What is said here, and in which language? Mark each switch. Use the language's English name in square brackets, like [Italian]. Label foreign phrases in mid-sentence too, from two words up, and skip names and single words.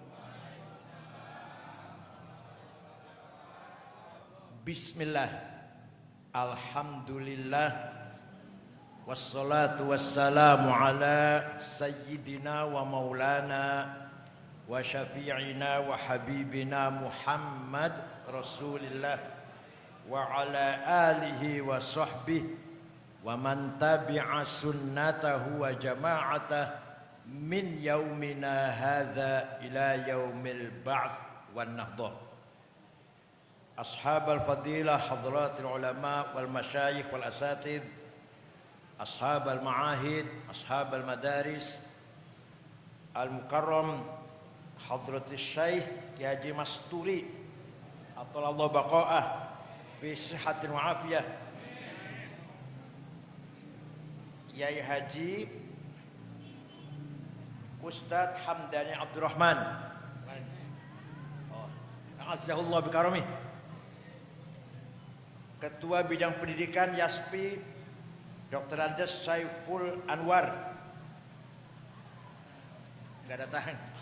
[Arabic] بسم الله، الحمد لله، والصلاة والسلام على سيدنا ومولانا وشفيعنا وحبيبنا محمد رسول الله وعلى آله وصحبه ومن تبع سنته وجماعته من يومنا هذا إلى يوم البعث والنهضة. أصحاب الفضيلة، حضرات العلماء والمشايخ والأساتذة، أصحاب المعاهد، أصحاب المدارس، المكرم حضرة الشيخ كياهي حاجي مستوري أطال الله بقاءه في صحة وعافية, [Indonesian] Kiai Haji Ustadz Hamdani Abdurrahman, [Arabic] أعزه الله بكرمه, [Indonesian] Ketua Bidang Pendidikan YASPI Dr. Andes Saiful Anwar, nggak datang.